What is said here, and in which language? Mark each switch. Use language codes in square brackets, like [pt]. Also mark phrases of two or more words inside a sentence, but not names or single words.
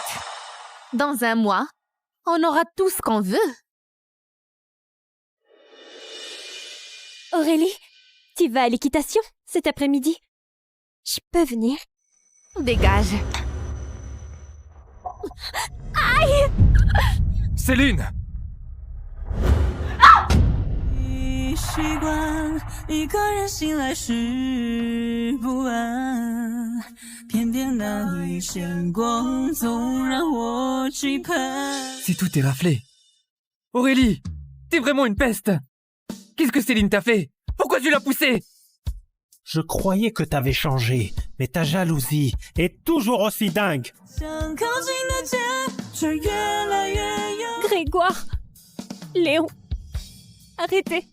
[fr] Dans un mois, on aura tout ce qu'on veut. Aurélie, tu vas à l'équitation cet après-midi? Je peux venir? Dégage. Aïe! Céline! [zh] 习惯一个人醒来时不安，偏偏那一线光总让我期盼。 [fr] C'est tout est raflé. Aurélie, t'es vraiment une peste. Qu'est-ce que Céline t'a fait? Pourquoi tu l'as poussée? Je croyais que t'avais changé, mais ta jalousie est toujours aussi dingue. Grégoire, Léon, arrêtez.